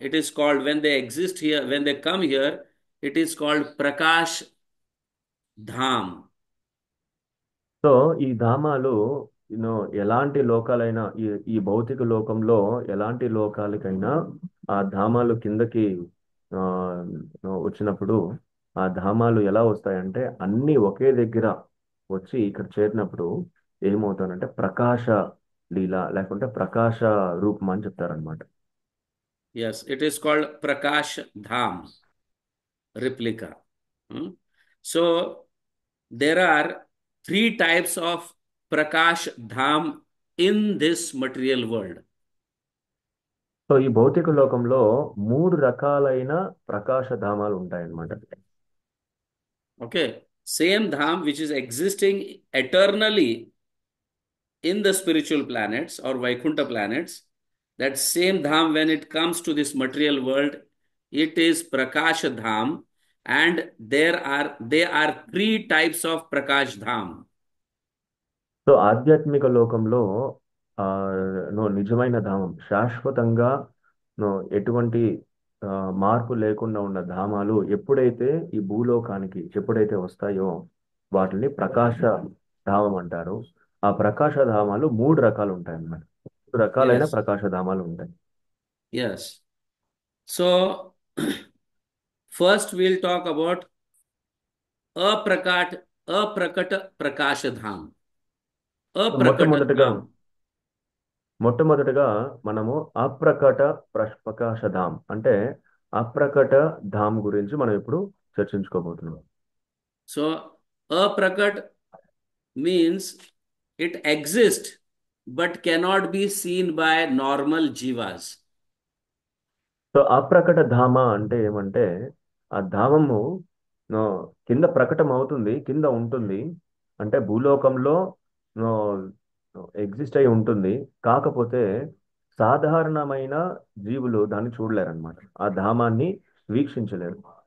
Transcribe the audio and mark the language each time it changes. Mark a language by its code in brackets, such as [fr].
[en] It is called, when they exist here, when they come here, it is called Prakash Dham. [te] So ఈ ధామాలు you know ఎలాంటి లోకాలైనా, ఈ భౌతిక లోకంలో ఎలాంటి లోకాలకైనా ఆ ధామాలు కిందకి ఆ, వచ్చినప్పుడు ఆ ధామాలు ఎలా వస్తాయంటే అన్ని ఒకే దగ్గర వచ్చి ఇక్కడ చేరినప్పుడు ఏమవుతానంటే ప్రకాశ లీల లేకుంటే ప్రకాశ రూపం అని చెప్తారనమాట. [en] Yes, it is called Prakash Dham, replica. So there are three types of Prakash Dham in this material world. [te] So ఈ భౌతిక లోకంలో మూడు రకాలైన ప్రకాశ ధామాలు ఉంటాయన్నమాట. [en] Okay, same dham which is existing eternally in the spiritual planets or Vaikuntha planets, that same dham, when it comes to this material world, it is Prakash Dham, and they are three types of Prakash Dham. [te] So ఆధ్యాత్మిక లోకంలో ఆ నిజమైన ధామం, శాశ్వతంగా ఎటువంటి మార్పు లేకుండా ఉన్న ధామాలు ఎప్పుడైతే ఈ భూలోకానికి ఎప్పుడైతే వస్తాయో వాటిని ప్రకాశ ధామం అంటారు. ఆ ప్రకాశ ధామాలు మూడు రకాలు ఉంటాయి అన్నమాట. మూడు రకాలైన [en] Yes, [te] ప్రకాశ ధామాలు ఉంటాయి. [en] yes. So first we'll talk about Aprakata Prakash Dham. Aprakata [te] మొట్టమొదటిగా [en] Dham. [te] మొట్టమొదటిగా మనము అప్రకట ప్రకాశ ధామ్ అంటే అప్రకట ధామ్ గురించి మనం ఇప్పుడు చర్చించుకోబోతున్నాం. [en] So Aprakat means it exists but cannot be seen by normal jivas. [te] So అప్రకట ధామ అంటే ఏమంటే ఆ ధామము నో, కింద ప్రకటన అవుతుంది, కింద ఉంటుంది, అంటే భూలోకంలో ఎగ్జిస్ట్ అయి ఉంటుంది. కాకపోతే సాధారణమైన జీవులు దాన్ని చూడలేరన్నమాట, ఆ ధామాన్ని వీక్షించలేరు.